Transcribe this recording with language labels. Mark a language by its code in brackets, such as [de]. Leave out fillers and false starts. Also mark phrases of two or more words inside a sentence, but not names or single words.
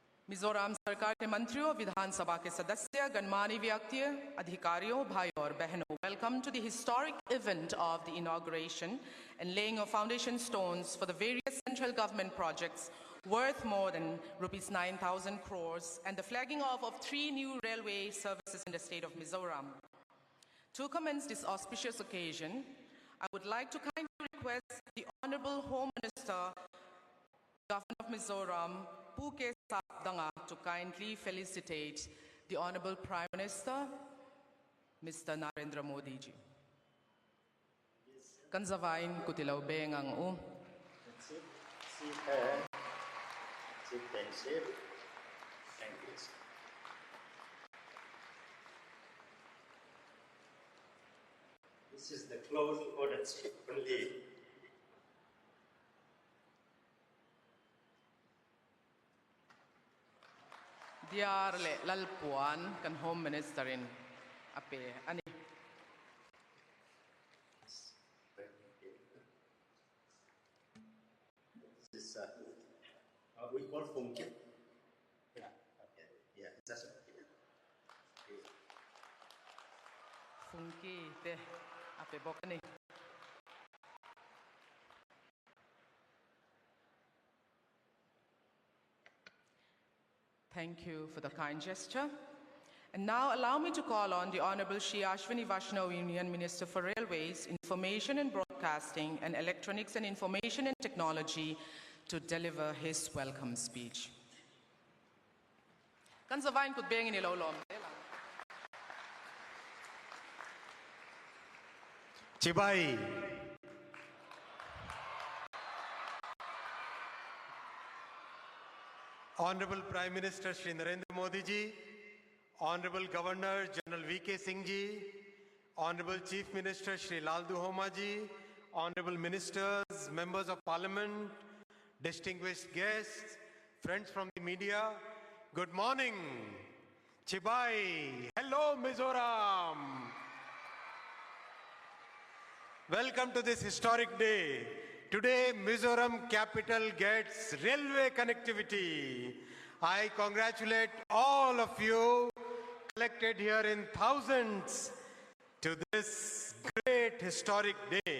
[hi] मिजोरम सरकार के मंत्रियों, विधानसभा के सदस्य, गणमान्य व्यक्ति, अधिकारियों, भाइयों और बहनों, [en] welcome to the historic event of the inauguration and laying of foundation stones for the various central government projects worth more than rupees 9,000 crores and the flagging off of 3 new railway services in the state of Mizoram. To commence this auspicious occasion, I would like to kindly request the Honorable Home Minister, Governor of Mizoram, Puke Sabdanga, to kindly felicitate the Honorable Prime Minister, Mr. Narendra Modi ji. [lus] Kanzavain kutilaw beng ang u. [en] Thank you. This is the closed audience only. [lus] Diar le lalpuan kan Home Minister in ape ani. [en] This is we call funky. Yeah, okay. Yeah, that's okay. [lus] Funky te ape bokani. [en] Thank you for the kind gesture. And now allow me to call on the Honorable Shri Ashwini Vaishnav Union Minister for Railways, Information and Broadcasting, and Electronics and Information and Technology to deliver his welcome speech. [lus] Kanzavain kut beng ini lolom. [en] Chibai. Honorable Prime Minister Shri Narendra Modi ji, Honorable Governor General V.K. Singh ji, Honorable Chief Minister Shri Laldu Homa ji, Honorable Ministers, Members of Parliament, distinguished guests, friends from the media, good morning. Chibai, hello Mizoram. Welcome to this historic day. Today, Mizoram capital gets railway connectivity. I congratulate all of you collected here in thousands to this great historic day.